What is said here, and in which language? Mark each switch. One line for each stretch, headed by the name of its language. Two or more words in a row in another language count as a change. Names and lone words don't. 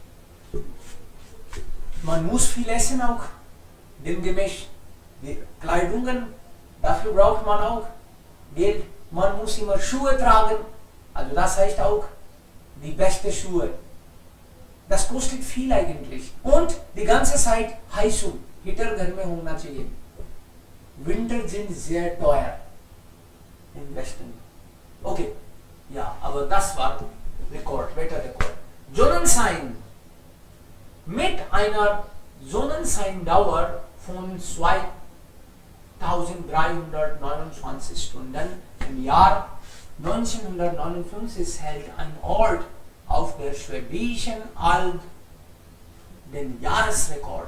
German: Man muss viel essen auch, demgemäß die Kleidungen, dafür braucht man auch Geld. Man muss immer Schuhe tragen, also das heißt auch die beste Schuhe. Das kostet viel eigentlich. Und die ganze Zeit Heizung, Heater
Hindi: घर में होना चाहिए.
German: Winter sind sehr teuer im Westen. Okay, ja, aber das war Rekord, Wetterrekord. Sonnenschein. Mit einer Sonnenscheindauer von 2329 Stunden im Jahr 1959 hält ein Ort auf der Schwäbischen Alb den Jahresrekord.